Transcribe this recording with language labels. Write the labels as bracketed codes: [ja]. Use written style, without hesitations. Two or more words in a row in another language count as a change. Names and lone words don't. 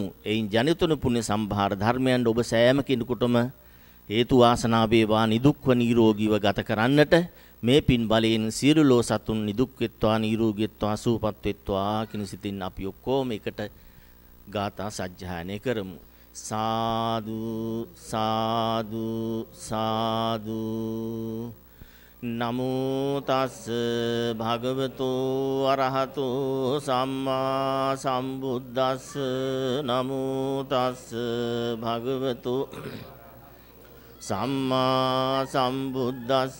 [si] එයින් ජනිතුණු පුණ්‍ය සම්භාර ධර්මයන් ඔබ සෑම කෙනෙකුටම හේතු වාසනා වේවා, නිදුක්ව නිරෝගීව ගත කරන්නට මේ පින් බලයෙන් සියලු ලෝ සතුන් නිදුක් වෙත්වා, නිරෝගී වෙත්වා, සුවපත් වෙත්වා කියන සිතින් අපි ඔක්කොම එකට ගාථා සජ්ජායනය කරමු. [pi] සාදු සාදු සාදු. නමෝ තස් භගවතු අරහතු සම්මා සම්බුද්දස්ස. නමෝ තස් භගවතු සම්මා සම්බුද්දස්ස.